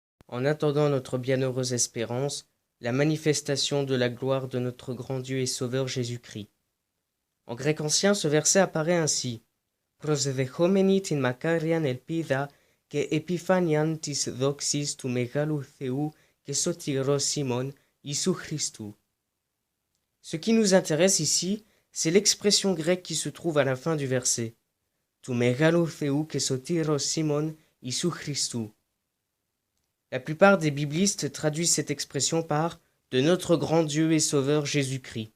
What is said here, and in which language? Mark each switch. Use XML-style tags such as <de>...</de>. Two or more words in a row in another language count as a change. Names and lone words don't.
<fr>en attendant notre bienheureuse espérance, la manifestation de la gloire de notre grand Dieu et Sauveur Jésus-Christ. En grec ancien, ce verset apparaît ainsi.</fr> <el>Προσδεχόμενοι την μακάριαν ελπίδα και επιφάνειαν της δόξης του Μεγάλου Θεού και σωτηρός ημών Ιησού Χριστού.</el> <fr>Ce qui nous intéresse ici, c'est l'expression grecque qui se trouve à la fin du verset.</fr> <el>Του Μεγάλου Θεού και σωτηρός ημών Ιησού Χριστού.</el> <fr>La plupart des biblistes traduisent cette expression par « de notre grand Dieu et Sauveur Jésus-Christ ».</fr>